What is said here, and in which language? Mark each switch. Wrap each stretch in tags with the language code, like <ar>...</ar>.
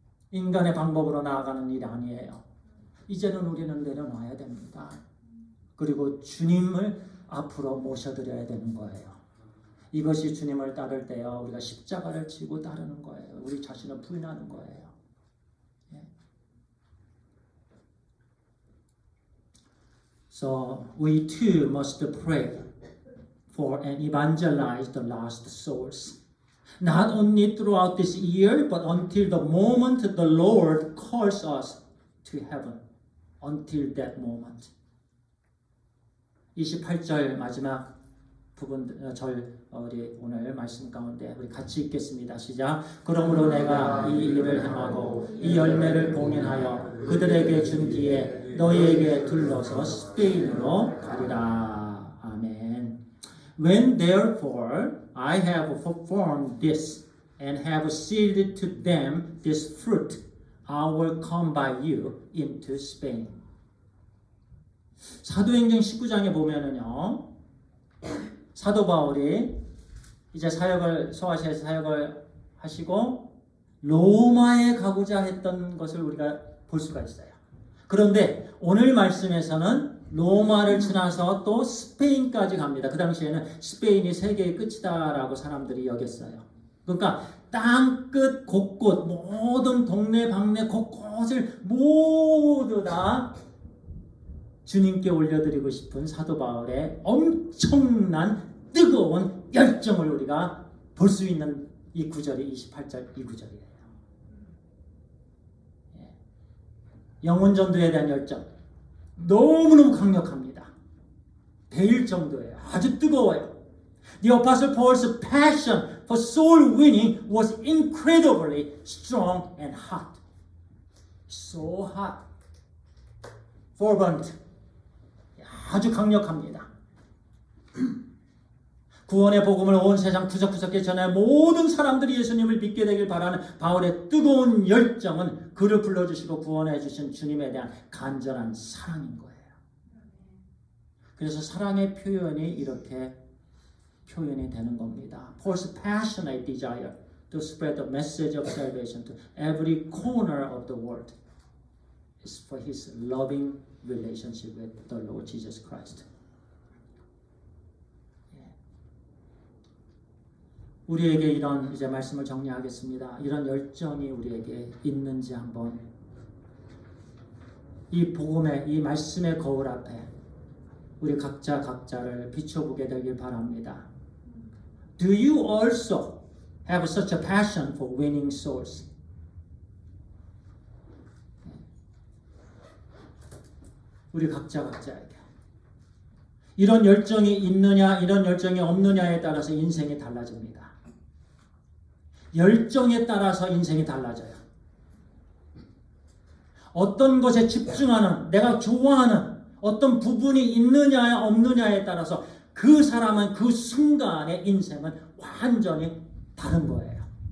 <ko>인간의 방법으로 나아가는 일이 아니에요. 이제는 우리는 내려놔야 됩니다. 그리고 주님을 앞으로 모셔드려야 되는 거예요. 이것이 주님을 따를 때요, 우리가 십자가를 지고 따르는 거예요. 우리 자신을 부인하는 거예요.</ko> <en>So we too must pray for and evangelize the lost souls. Not only throughout this year, but until the moment the Lord calls us to heaven. Until that moment.</en> <ko>28절 마지막 부분 우리 오늘 말씀 가운데 우리 같이 읽겠습니다. 시작. 그러므로 내가 이 일을 행하고 이 열매를 공연하여 그들에게 준 뒤에 너희에게 둘러서 스페인으로 가리라. 아멘.</ko> <en>When therefore I have performed this and have sealed to them this fruit, I will come by you into Spain.</en> <ko>사도행전 19장에 보면은요, 사도 바울이 이제 소아시아에서 사역을 하시고 로마에 가고자 했던 것을 우리가 볼 수가 있어요. 그런데 오늘 말씀에서는 로마를 지나서 또 스페인까지 갑니다. 그 당시에는 스페인이 세계의 끝이다라고 사람들이 여겼어요. 그러니까 땅끝 곳곳 모든 동네 방네 곳곳을 모두 다 주님께 올려드리고 싶은 사도 바울의 엄청난 뜨거운 열정을 우리가 볼 수 있는 이 구절이 28절 이 구절이에요. 영혼 전도에 대한 열정 너무너무 강력합니다. 데일 정도예요. 아주 뜨거워요.</ko> <en>The Apostle Paul's passion for soul winning was incredibly strong and hot. So hot. Fervent.</en> <ko>아주 강력합니다. 구원의 복음을 온 세상 구석구석에 전해 모든 사람들이 예수님을 믿게 되길 바라는 바울의 뜨거운 열정은 그를 불러주시고 구원해 주신 주님에 대한 간절한 사랑인 거예요. 그래서 사랑의 표현이 이렇게 표현이 되는 겁니다.</ko> <en>Paul's passionate desire to spread the message of salvation to every corner of the world is for his loving relationship with the Lord Jesus Christ.</en> <ko>우리에게 이런 이제 말씀을 정리하겠습니다. 이런 열정이 우리에게 있는지 한번 이 복음의 이 말씀의 거울 앞에 우리 각자를 비춰보게 되길 바랍니다.</ko> <en>Do you also have such a passion for winning souls?</en> <ko>우리 각자에게 이런 열정이 있느냐 이런 열정이 없느냐에 따라서 인생이 달라집니다. 열정에 따라서 인생이 달라져요. 어떤 것에 집중하는 내가 좋아하는 어떤 부분이 있느냐 없느냐에 따라서 그 사람은 그 순간의 인생은 완전히 다른 거예요.</ko>